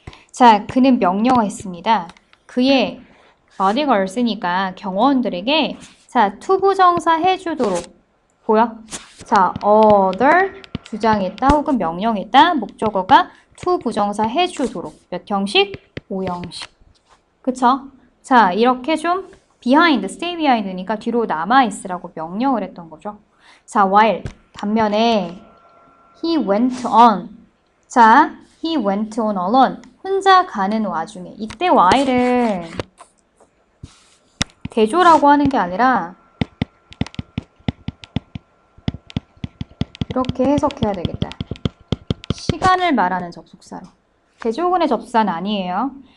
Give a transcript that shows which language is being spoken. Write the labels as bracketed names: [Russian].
[Korean] 자, 그는 명령을 했습니다. 그의 body가 쓰니까 경호원들에게 자, 투부정사 해주도록 보여? 자, order 주장했다 혹은 명령했다 목적어가 투부정사 해주도록 몇 형식? 5형식. 그쵸? 자, 이렇게 좀 behind, stay behind니까 뒤로 남아있으라고 명령을 했던 거죠. 자, while 반면에 he went on. 자, [English] he went on alone. [Korean] 혼자 가는 와중에. 이때 while은 대조라고 하는 게 아니라 이렇게 해석해야 되겠다. 시간을 말하는 접속사로. 대조군의 접속사는 아니에요.